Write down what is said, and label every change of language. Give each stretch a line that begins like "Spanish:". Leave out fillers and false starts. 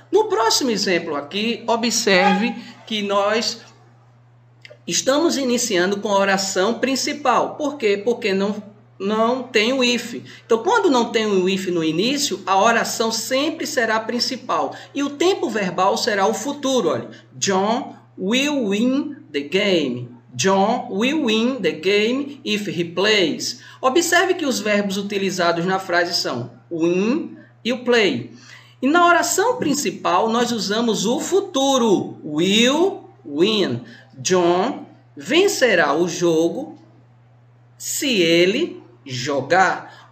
Portuguese: No próximo exemplo aqui, observe que nós estamos iniciando com a oração principal. Por quê? Porque não tem o if. Então, quando não tem o if no início, a oração sempre será principal. E o tempo verbal será o futuro.
English: Olha, John will win the game. John will win the game if he plays.
Portuguese: Observe que os verbos utilizados na frase são win e o play. E na oração principal, nós usamos o futuro.
English: Will win.
Portuguese: John vencerá o jogo se ele jogar.